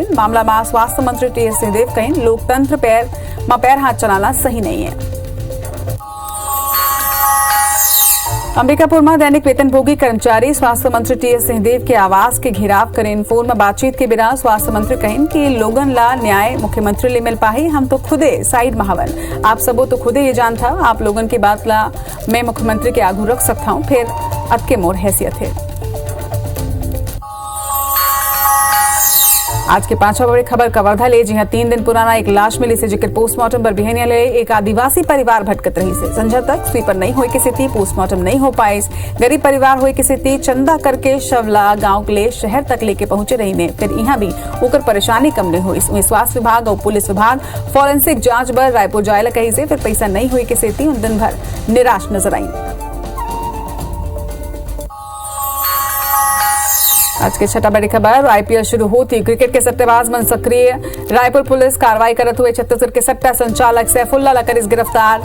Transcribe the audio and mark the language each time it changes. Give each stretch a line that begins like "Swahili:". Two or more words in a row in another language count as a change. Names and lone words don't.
Chhattisgarhi: मामला में स्वास्थ्य मंत्री TS सिंहदेव कहें लोकतंत्र पैर हाथ चलाना सही नहीं है। अंबिकापुर में दैनिक वेतनभोगी कर्मचारी स्वास्थ्य मंत्री TS सिंहदेव के आवास के घेराव करें। फोन में बातचीत के बिना स्वास्थ्य मंत्री कहें कि लोगन ला न्याय मुख्यमंत्री ले मिल पाही, हम तो खुदे साइड में हवन। आप सबो तो खुदे ये जानता आप लोगन की बात ला मैं मुख्यमंत्री के आगू रख सकता हूँ, फिर अतके मोर हैसियत है। आज के 5वां बड़ी खबर कवर्धा ले जी 3 दिन पुराना एक लाश मिली से जिक्र पोस्टमार्टम पर बिहनिया ले एक आदिवासी परिवार भटकत रही से। संझा तक स्वीपर नहीं होए के स्थिति पोस्टमार्टम नहीं हो पाए। गरीब परिवार होए के स्थिति चंदा करके शवला गांव के लिए शहर तक लेके पहुंचे रही ने। फिर यहाँ भी होकर परेशानी कम नहीं हुई। स्वास्थ्य विभाग और पुलिस विभाग फॉरेंसिक जांच पर रायपुर जायला कही से फिर पैसा नहीं हुई के स्थिति उन दिन भर निराश नजर आई। आज के 6 बड़ी खबर IPL शुरू होती क्रिकेट के सट्टेबाज मन सक्रिय। रायपुर पुलिस कार्रवाई करत हुए छत्तीसगढ़ के सट्टा संचालक सैफुल्ला ला करिस गिरफ्तार।